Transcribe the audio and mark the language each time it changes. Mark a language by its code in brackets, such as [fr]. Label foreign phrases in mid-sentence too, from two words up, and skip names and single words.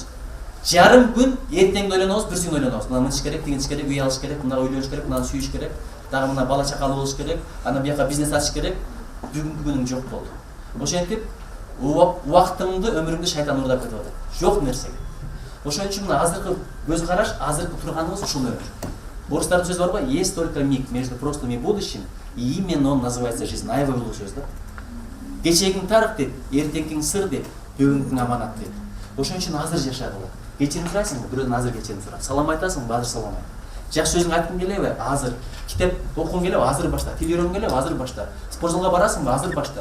[ky] Жарым күн эртеңди ойлонобуз, бүрсүн ойлонобуз. Мына мынтиш керек, тигинтиш керек, үй алыш керек, мына ойлонуш керек, мына сүйүш керек, дагы мына бала чакалуу болуш керек, анан бияка бизнес ачыш керек. Бүгүнкү күнүң жок болду. Ошентип убактыңды, өмүрүңдү шайтан уурдап кетип атат. Жок нерсеге. Ошон үчүн мына азыркы көз караш, азыркы турганыбыз ушул өмүр. Орустардын сөзү бар го, [ru] есть только миг между прошлым и будущим, и именно он называется жизнь. [ky] Аябай улуу сөз да. Кечегиң тарых дейт, эртеңкиң сыр дейт, бүгүнкүң аманат дейт. Ошон үчүн азыр жашагыла. Кечирим сурайсыңбы? Бирөөдөн азыр кечирим сурап. Салам айтасыңбы? Азыр салам айт. Жакшы сөзүң айткың келеби? Азыр. Китеп окугуң келеби? Азыр башта. Тил үйрөнгүң келеби? Азыр башта. Спортзалга барасыңбы? Азыр башта.